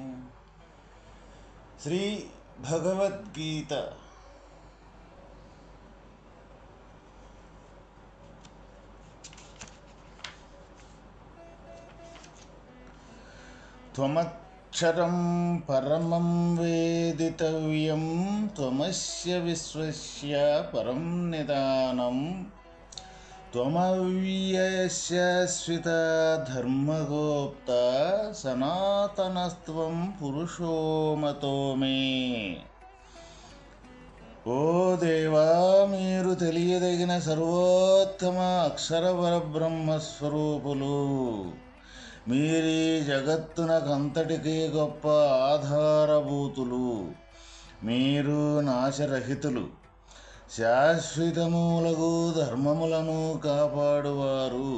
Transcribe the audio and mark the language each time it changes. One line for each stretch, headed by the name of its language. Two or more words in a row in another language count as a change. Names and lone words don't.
Sanskrit: श्री भगवद्गीता त्वमक्षरं परमं वेदितव्यं त्वमस्य विश्वस्य परं निदानं त्वमव्ययस्य शाश्वतः धर्मगोप्ता सनातनस्त्वं पुरुषो मतो मे।
Telugu: ఓ దేవా, మీరు తెలియదగిన సర్వోత్తమ అక్షర పరబ్రహ్మస్వరూపులు. మీరీ జగత్తునకంతటికీ గొప్ప ఆధారభూతులు. మీరు నాశరహితులు, శాశ్వతములగు ధర్మములను కాపాడువారు.